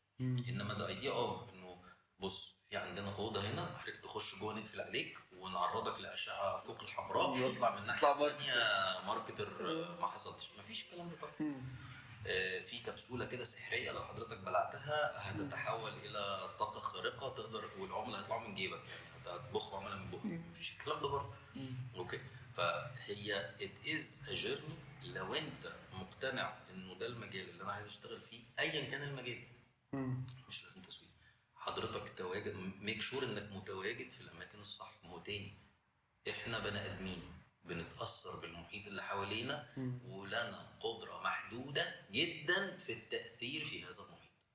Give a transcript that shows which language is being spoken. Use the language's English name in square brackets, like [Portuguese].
[Arabic] انما ده ايديا انه بص في عندنا اوضه هنا، حضرتك تخش جوه نقفل عليك ونعرضك لاشعه فوق الحمراء ويطلع من الناحيه الثانيه ماركتر. ما حصلش، مفيش الكلام ده طبعا. في كبسوله كده سحريه لو حضرتك بلعتها هتتحول الى طاقه خارقه تقدر، والعملاء هيطلعوا من جيبك، يعني هتبخ عملاء من بقك. مفيش الكلام ده برضه. اوكي، فهي [English] it is a journey. [Arabic] لو انت مقتنع انه ده المجال اللي انا عايز اشتغل فيه ايا كان المجال، مش لازم تسويق، حضرتك تواجد، [English] make sure [Arabic] انك متواجد في الاماكن الصح. ما هو تاني احنا بني ادمين بنتاثر بالمحيط اللي حوالينا، ولنا قدره محدوده جدا في التاثير في هذا المحيط.